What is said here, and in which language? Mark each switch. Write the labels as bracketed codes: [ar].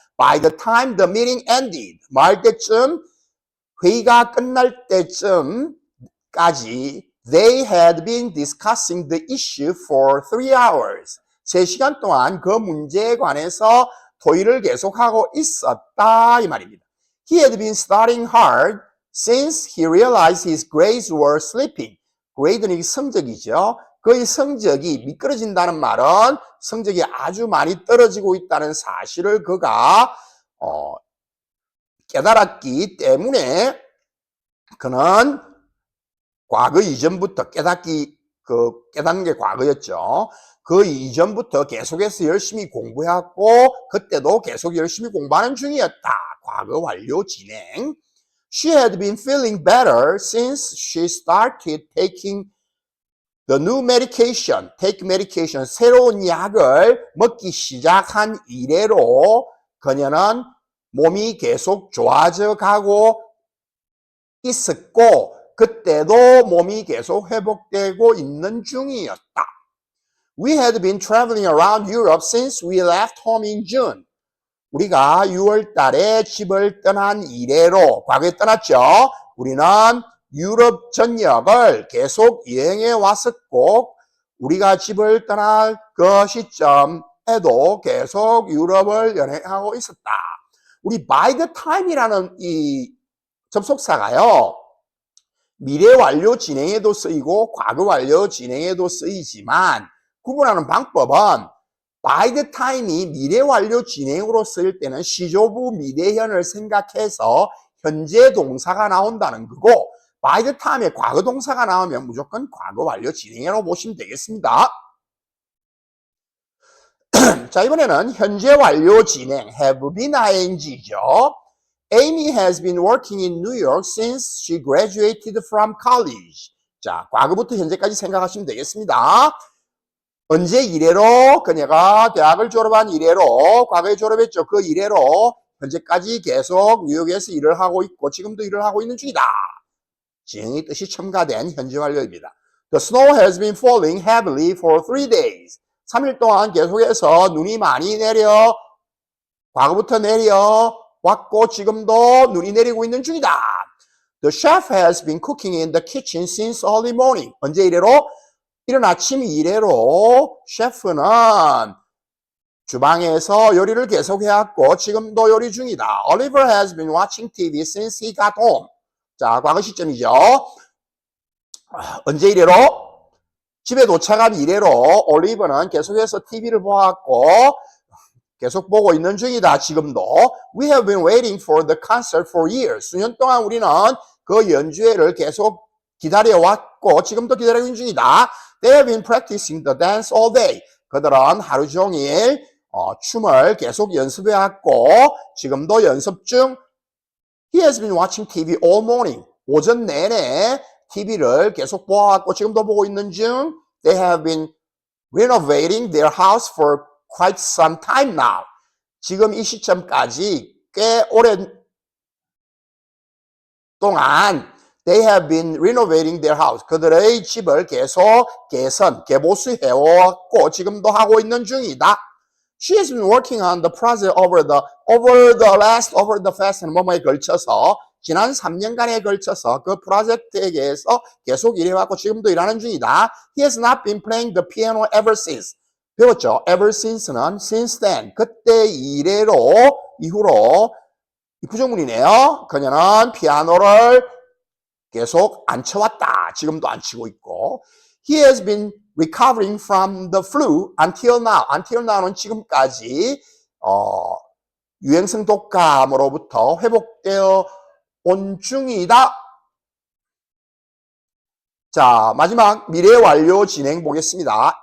[en] By the time the meeting ended, [ko] 뭐 할 때쯤? 회의가 끝날 때쯤까지 [en] they had been discussing the issue for 3 hours. [ko] 3시간 동안 그 문제에 관해서 토의를 계속하고 있었다 이 말입니다. [en] He had been studying hard since he realized his grades were slipping. [ko] grade는 성적이죠. 그의 성적이 미끄러진다는 말은 성적이 아주 많이 떨어지고 있다는 사실을 그가 깨달았기 때문에 그는 과거 이전부터 깨닫는 게 과거였죠. 그 이전부터 계속해서 열심히 공부해왔고 그때도 계속 열심히 공부하는 중이었다. 과거 완료 진행. [en] She had been feeling better since she started taking the new medication. Take medication. [ko] 새로운 약을 먹기 시작한 이래로 그녀는 몸이 계속 좋아져 가고 있었고 그때도 몸이 계속 회복되고 있는 중이었다. [en] We had been traveling around Europe since we left home in June. [ko] 우리가 6월 달에 집을 떠난 이래로 과거에 떠났죠. 우리는 유럽 전역을 계속 여행해 왔었고 우리가 집을 떠날 그 시점에도 계속 유럽을 여행하고 있었다. 우리 by the time이라는 이 접속사가요. 미래 완료 진행에도 쓰이고 과거 완료 진행에도 쓰이지만 구분하는 방법은 by the time이 미래 완료 진행으로 쓰일 때는 시조부 미래현을 생각해서 현재 동사가 나온다는 거고 by the time에 과거 동사가 나오면 무조건 과거 완료 진행으로 보시면 되겠습니다. 자, 이번에는 현재 완료 진행 have been ing죠. [en] Amy has been working in New York since she graduated from college. [ko] 자, 과거부터 현재까지 생각하시면 되겠습니다. 언제 이래로 그녀가 대학을 졸업한 이래로 과거에 졸업했죠. 그 이래로 현재까지 계속 뉴욕에서 일을 하고 있고 지금도 일을 하고 있는 중이다. 진행의 뜻이 첨가된 현재 완료입니다. [en] The snow has been falling heavily for 3 days. [ko] 3일 동안 계속해서 눈이 많이 내려 과거부터 내려왔고 지금도 눈이 내리고 있는 중이다. [en] The chef has been cooking in the kitchen since early morning. [ko] 언제 이래로? 이른 아침 이래로 셰프는 주방에서 요리를 계속해왔고 지금도 요리 중이다. [en] Oliver has been watching TV since he got home. [ko] 자, 과거 시점이죠. 언제 이래로? 집에 도착한 이래로 올리버는 계속해서 TV를 보았고 계속 보고 있는 중이다. 지금도. [en] We have been waiting for the concert for years. [ko] 수년 동안 우리는 그 연주회를 계속 기다려왔고 지금도 기다리고 있는 중이다. [en] They have been practicing the dance all day. [ko] 그들은 하루 종일 춤을 계속 연습해왔고 지금도 연습 중. [en] He has been watching TV all morning. [ko] 오전 내내 TV를 계속 보아왔고 지금도 보고 있는 중. [en] They have been renovating their house for quite some time now. [ko] 지금 이 시점까지 꽤 오랜 동안 [en] They have been renovating their house. [ko] 그들의 집을 계속 개보수해왔고 지금도 하고 있는 중이다. [en] She has been working on the project over the past [ko] 뭐뭐에 걸쳐서 지난 3년간에 걸쳐서 그 프로젝트에 대해서 계속 일해왔고 지금도 일하는 중이다. [en] He has not been playing the piano ever since. [ko] 배웠죠? ever since는 since then, 그때 이후로 이 부정문이네요. 그녀는 피아노를 계속 안 쳐왔다. 지금도 안 치고 있고. [en] He has been recovering from the flu until now. [ko] until now는 지금까지 유행성 독감으로부터 회복되어 온 중이다. 자, 마지막 미래 완료 진행 보겠습니다.